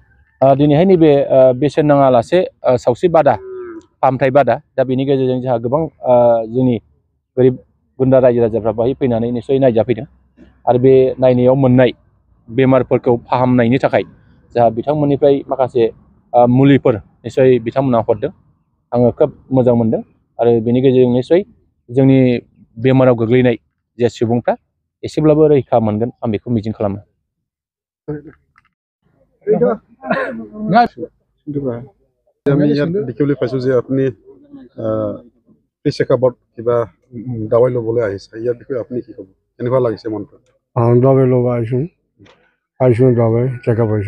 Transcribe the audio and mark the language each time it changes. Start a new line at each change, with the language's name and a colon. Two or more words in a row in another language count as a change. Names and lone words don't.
Bodo: दिनैहाय नैबे बेसेन नाङालासे सावस्रि बादा फाहामथाय बादा दा बेनि गेजेरजों जोंहा गोबां जोंनि गोरिब गुन्द्रा रायजो राजाफ्रा बाहाय फैनानै निस्सय नायजाफैदों आरो बे नायनायाव मोननाय बेमारफोरखौ फाहामनायनि थाखाय जोंहा बिथांमोननिफ्राय माखासे मुलिफोर निस्सय बिथांमोना हरदों। आङो खोब मोजां मोनदों आरो बेनि गेजेरजों निस्सय जोंनि बेमाराव गोग्लैनाय जे सुबुंफ्रा एसेब्लाबो रैखा मोनगोन, आं बेखौ मिजिं खालामो।
Assamese: আমি ইয়াত দেখিবলৈ পাইছোঁ যে আপুনি ফ্ৰী চেকআপত কিবা দৱাই ল'বলৈ আহিছে, ইয়াৰ বিষয়ে আপুনি কি ক'ব, কেনেকুৱা লাগিছে মনটো? দৱাই ল'ব আহিছোঁ দৱাই চেকআপ হৈছে।